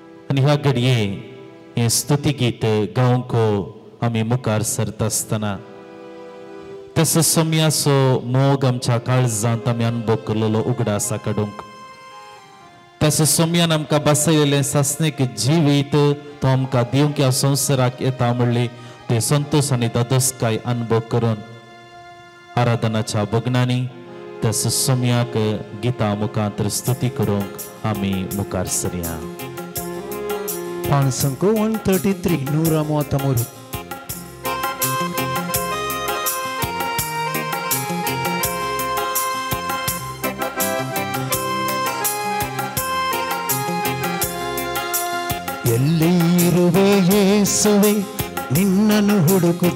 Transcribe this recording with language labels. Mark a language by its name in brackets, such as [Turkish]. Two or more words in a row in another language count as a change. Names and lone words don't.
[Konkani] आणि ह्या घडये हे स्तुती गीत गावंक आम्ही मुखार सरता आसतना तसो सोम्याचो मोग आमच्या काळजांत आमी अनुभव केलेलो उगडा आसा काडूंक तसो सोम्यान आमकां बसयलेलें सासणेक जिवीत तो आमकां दिवंक ह्या संवसाराक येता म्हणली ते संतोष आनी दादोसकाय अनुभव करून आराधनाच्या भजनांनी तसो सोम्याक गिता मुखांतर स्तुती करूंक आमी मुखार सरया. Pan Sanko 133 Nura Moatamoru. [Kannada] ಎಲ್ಲಿ ಇರುವೆ ಯೇಸುವೆ ನಿನ್ನನ್ನು ಹುಡುಕುತ್ತ